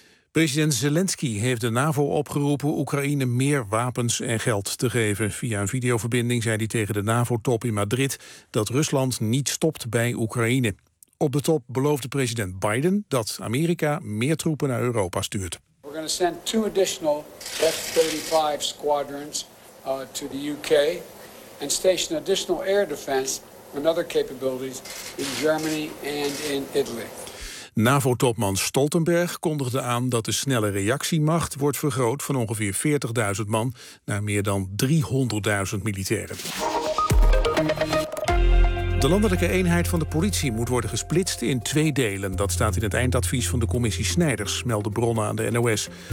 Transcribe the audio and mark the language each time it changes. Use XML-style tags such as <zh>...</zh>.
<nl>President Zelensky heeft de NAVO opgeroepen Oekraïne meer wapens en geld te geven. Via een videoverbinding zei hij tegen de NAVO-top in Madrid dat Rusland niet stopt bij Oekraïne. Op de top beloofde president Biden dat Amerika meer troepen naar Europa stuurt.</nl> <en>We're going to send 2 additional F-35 squadrons to the UK and station additional air defense and other capabilities in Germany and in Italy.</en> <nl>NAVO-topman Stoltenberg kondigde aan dat de snelle reactiemacht wordt vergroot van ongeveer 40.000 man naar meer dan 300.000 militairen. De landelijke eenheid van de politie moet worden gesplitst in 2 delen. Dat staat in het eindadvies van de commissie Snijders, melden bronnen aan de NOS.</nl>